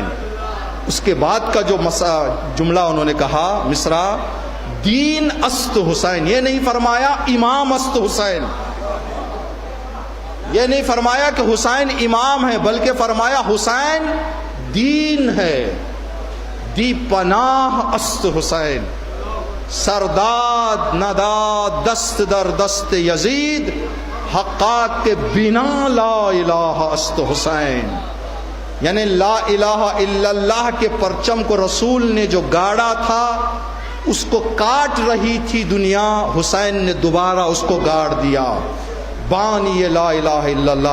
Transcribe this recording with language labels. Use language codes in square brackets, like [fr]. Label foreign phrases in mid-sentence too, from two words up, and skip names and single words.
[ur] اس کے بعد کا جو جملہ انہوں نے کہا مصرع، [fa] دین است حسین، [ur] یہ نہیں فرمایا [fa] امام است حسین، [ur] یہ نہیں فرمایا کہ حسین امام ہے، بلکہ فرمایا حسین دین ہے۔ [fa] دی پناہ است حسین، سرداد نداد دست در دست یزید، حقات کے بنا لا الہ است حسین۔ [ur] یعنی [ar] لا الہ الا اللہ [ur] کے پرچم کو رسول نے جو گاڑا تھا، اس کو کاٹ رہی تھی دنیا، حسین نے دوبارہ اس کو گاڑ دیا۔ [ar] بانی لا الہ الا اللہ۔